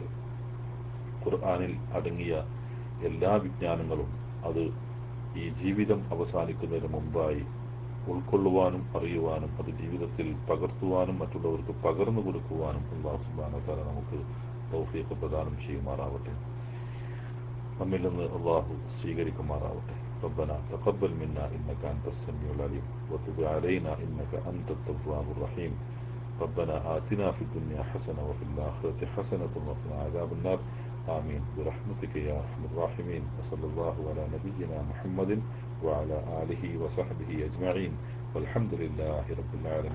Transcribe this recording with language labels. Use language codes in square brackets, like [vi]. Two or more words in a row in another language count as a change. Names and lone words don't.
[ml] ഖുർആനിൽ അടങ്ങിയ എല്ലാ വിജ്ഞാനങ്ങളും അത് ഈ ജീവിതം അവസാനിക്കുന്നതിന് മുമ്പായി ഉൾക്കൊള്ളുവാനും അറിയുവാനും അത് ജീവിതത്തിൽ പകർത്തുവാനും മറ്റുള്ളവർക്ക് പകർന്നു കൊടുക്കുവാനും [ar] الله سبحانه وتعالى [ml] നമുക്ക് തൗഫീഖ് പ്രദാനം ചെയ്യുമാറാവട്ടെ. നമ്മിൽ നിന്ന് അല്ലാഹു സ്വീകരിക്കുമാറാവട്ടെ. [ar] ربنا تقبل منا إنك أنت السميع العليم وتب علينا إنك أنت التواب الرحيم. ربنا آتنا في الدنيا حسنة وفي الآخرة حسنة وقنا عذاب النار. آمين برحمتك يا أرحم الراحمين. وصلى الله على نبينا محمد وعلى آله وصحبه أجمعين والحمد لله رب العالمين.